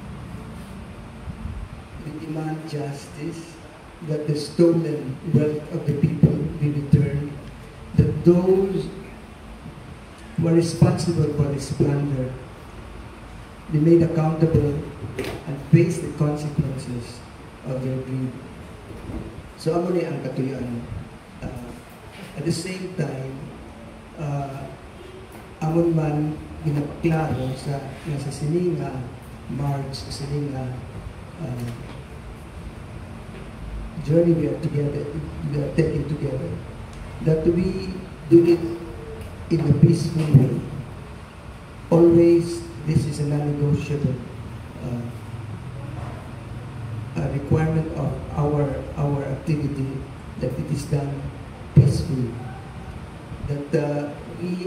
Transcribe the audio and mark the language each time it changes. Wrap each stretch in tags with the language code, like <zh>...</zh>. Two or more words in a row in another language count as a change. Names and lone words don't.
<en>We demand justice, that the stolen wealth of the people be returned, that those who are responsible for this plunder be made accountable and face the consequences of their greed.</en> <hil>So amo ni ang katuyuan.</hil> <en>At the same time,</en> <hil>amon man ginaklaro sa sininga march, sa sininga journey</hil> <en>we are taking together, that we do it in a peaceful way. Always, this is a non-negotiable requirement of our activity, that it is done peacefully, that we</en>